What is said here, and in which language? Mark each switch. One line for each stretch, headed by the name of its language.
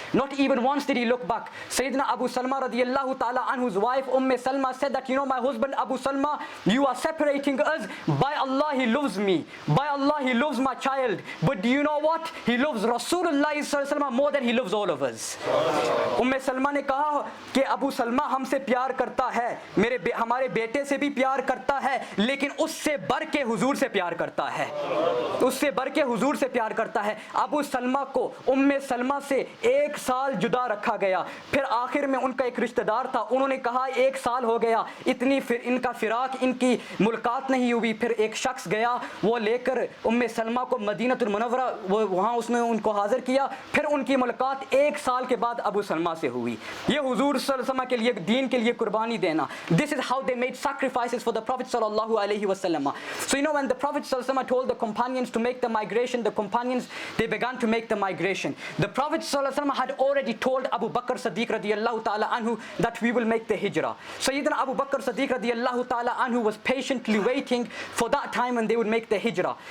English: Not even once did he look back. Sayyidina Abu Salma radiyallahu ta'ala anhu's wife Salma said that, "You know, my husband Abu Salma, you are separating us. By Allah, he loves me. By Allah, he loves my child. But do you know what? He loves Rasulullah sallallahu alaihi wasallam more than he loves all of us."
Urdu: Salma نے کہا کہ ابو سلمہ ہم سے پیار کرتا ہے, ہمارے بیٹے سے بھی پیار کرتا ہے, لیکن اس سے بڑھ کے حضور سے پیار کرتا ہے. اس سے بڑھ کے حضور سے پیار کرتا ہے. ابو سلمہ کو سلمہ سے 1 سال جدا رکھا گیا. پھر آخر میں ان کا ایک رشتہ دار تھا, انہوں نے کہا 1 سال ہو گیا, ان کا فراق, ان کی ملاقات نہیں ہوئی. پھر ایک شخص گیا, وہ لے کر سلمہ کو مدینۃ المنورہ, وہاں اس نے ان کو حاضر کیا. پھر ان کی ملاقات 1 سال کے بعد ابو سلمہ سے ہوئی. یہ حضور صلی اللہ علیہ وسلم کے لیے, دین کے لیے قربانی دینا.
English: This is how they made sacrifices for the Prophet sallallahu alaihi wasallam. So you know, when the Prophet sallallahu alaihi wasallam told the companions to make the migration, the companions, they began to make the migration. The Prophet sallallahu alaihi wasallam had already told Abu Bakr Siddiq radiyallahu ta'ala anhu that we will make the hijrah. Sayyidina Abu Bakr Siddiq radiyallahu ta'ala anhu was patiently waiting for that time when they would make the hijrah.